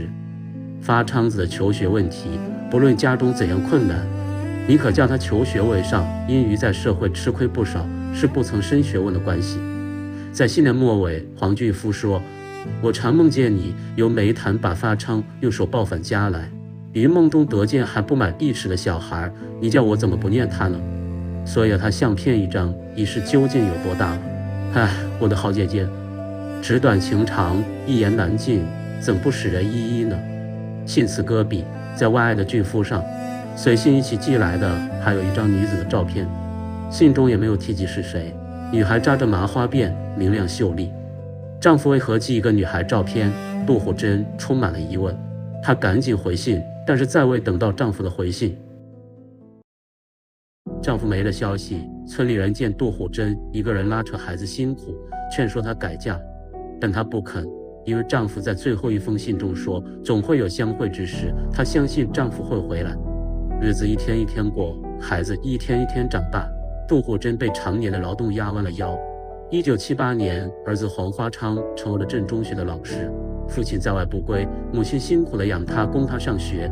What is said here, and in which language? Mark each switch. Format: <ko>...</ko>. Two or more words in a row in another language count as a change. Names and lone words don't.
<zh>發昌子的求學問題，不論家中怎樣困難，你可叫他求學為上，因於在社會吃虧不少，是不曾深學問的關係。在信的末尾，黃俊夫說：我常夢見你由煤炭把發昌用手抱返家來，於夢中得見還不滿1 尺的小孩，你叫我怎麼不念他呢？所以他相片一張，已是究竟有多大了。唉，我的好姐姐，紙短情長，一言難盡，怎不使人依依呢？信詞擱筆，在外爱的俊夫上，隨信一起寄來的還有一張女子的照片，信中也沒有提及是誰。女孩扎着麻花辮，明亮秀麗。丈夫為何寄一個女孩照片？杜虎珍充滿了疑問。她趕緊回信，但是再未等到丈夫的回信，丈夫沒了消息。村裡人見杜虎珍一個人拉扯孩子辛苦，勸說她改嫁，但她不肯，因為丈夫在最後一封信中說，總會有相會之時，她相信丈夫會回来。日子一天一天過，孩子一天一天長大，杜虎珍被常年的勞動壓彎了腰。1978年，兒子黃發昌成為了鎮中學的老師，父親在外不歸，母親辛苦地養他，供他上學。</zh>